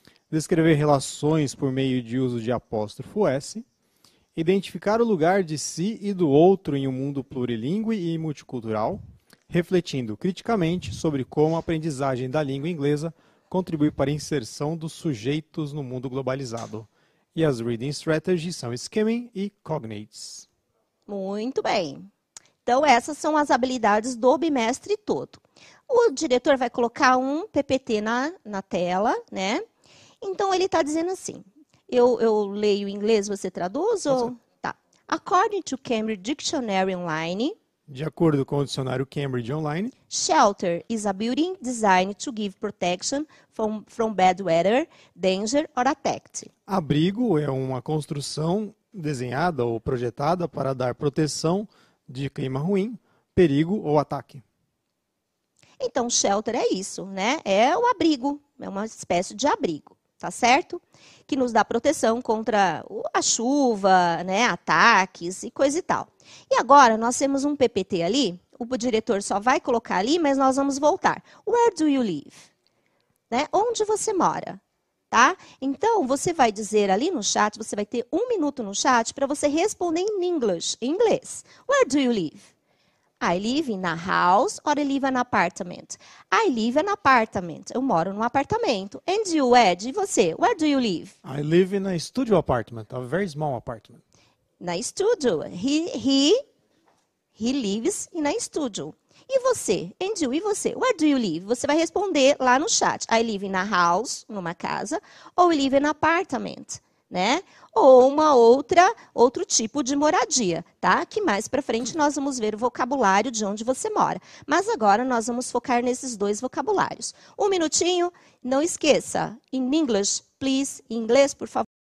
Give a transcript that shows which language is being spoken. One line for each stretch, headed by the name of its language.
Portuguese: Descrever relações por meio de uso de apóstrofo S. Identificar o lugar de si e do outro em um mundo plurilingüe e multicultural, refletindo criticamente sobre como a aprendizagem da língua inglesa contribui para a inserção dos sujeitos no mundo globalizado. E as reading strategies são skimming e cognates. Muito bem. Então, essas são as habilidades do bimestre todo. O diretor vai colocar um PPT na tela, né? Então, ele está dizendo assim, eu leio em inglês, você traduz? Ou... Tá.
English: According to Cambridge Dictionary Online,
Portuguese: De acordo com o dicionário Cambridge Online,
English: shelter is a building designed to give protection from bad weather, danger or attack.
Portuguese: abrigo é uma construção desenhada ou projetada para dar proteção de clima ruim, perigo ou ataque. Então, shelter é isso, né? É o abrigo, é uma espécie de abrigo, tá certo? Que nos dá proteção contra a chuva, né, ataques e coisa e tal. E agora, nós temos um PPT ali, o diretor só vai colocar ali, mas nós vamos voltar.
English: Where do you live?
Portuguese: Né? Onde você mora? Tá? Então, você vai dizer ali no chat, você vai ter 1 minuto no chat para você responder em inglês.
English: Where do you live? I live in a house or I live in an apartment? I live in an apartment.
Portuguese: Eu moro num apartamento.
English: And you, Ed?
Portuguese: E você?
English: Where do you live? I live in a studio apartment, a very small apartment.
Portuguese: Na studio.
English: He lives in a studio.
Portuguese: E você?
English: And you,
Portuguese: e você?
English: Where do you live?
Portuguese: Você vai responder lá no chat.
English: I live in a house,
Portuguese: numa casa,
English: ou I live in an apartment, né?
Portuguese: Ou outro tipo de moradia, tá? Que mais para frente nós vamos ver o vocabulário de onde você mora. Mas agora nós vamos focar nesses 2 vocabulários. 1 minutinho, não esqueça.
English: In English, please.
Portuguese: Em inglês, por favor.